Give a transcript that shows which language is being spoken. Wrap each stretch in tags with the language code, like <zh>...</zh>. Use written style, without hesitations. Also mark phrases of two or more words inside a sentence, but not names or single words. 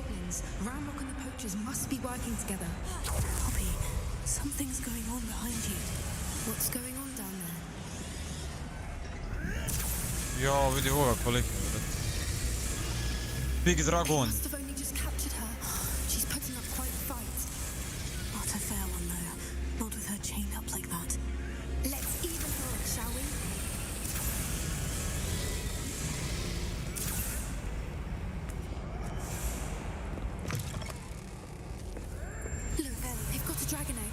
<en>Dragons, Ranrock and the Poachers must be working together. Poppy, something's going on behind you. What's going on down there?</en> <bs>Ja, vidi ovoga koliki je, brate.</bs> <en>Big Dragon. Must have only just captured her. She's putting up quite a fight. Not a fair one, though. Not with her chained up like that. Let's even her up, shall we? Look, they've got a dragon egg.</en>